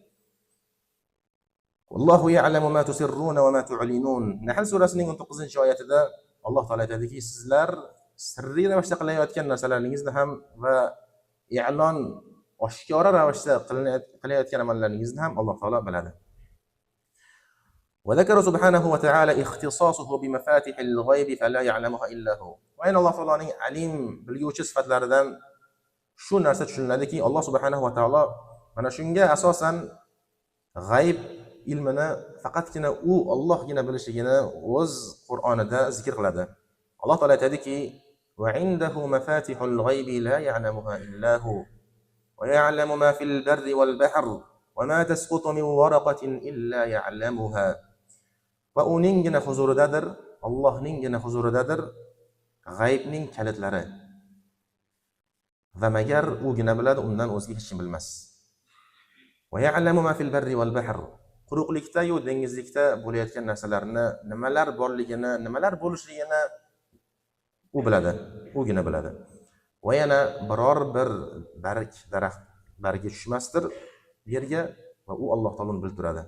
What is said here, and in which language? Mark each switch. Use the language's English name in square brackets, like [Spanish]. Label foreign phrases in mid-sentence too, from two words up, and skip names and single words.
[Arabic] الله يعلم ما تسرون وما تعلنون. [Uzbek] Nahl surasining 19-oyatida Alloh taolay aytadiki, sizlar sirli ravishda qilayotgan narsalaringizni ham va i'lon oshkora ravishda qilayotgan amallaringizni ham Alloh taolo biladi. [Arabic] وذكر سبحانه وتعالى اختصاصه بمفاتح الغيب فلا يعلمها إلا هو. [Uzbek] Va Alloh taoloning alim, bilguvchi sifatlaridan shu narsa tushuniladiki, Alloh [Arabic] سبحانه وتعالى [Uzbek] mana shunga asosan g'ayb ilmini faqatgina u Allohgina bilishligini o'z Qur'onida zikr qiladi. Alloh taolo aytadiki, [Arabic] وعنده مفاتح الغيب لا يعلمها إلا هو ويعلم ما في البر والبحر وما تسقط من ورقة إلا يعلمها. [Uzbek] Va uninggina huzuridadir, Allohninggina huzuridadir g'aybning kalitlari. Va magar ugina biladi, undan o'zga hech kim bilmas. [Arabic] ويعلم ما في البر والبحر. [Uzbek] Quruqlikda yo dengizlikda bo'layotgan narsalarni, nimalar borligini, nimalar bo'lishligini u biladi, ugina biladi. Va yana biror bir daraxt bargi tushmasdir yerga va u Alloh taoloni bilib turadi.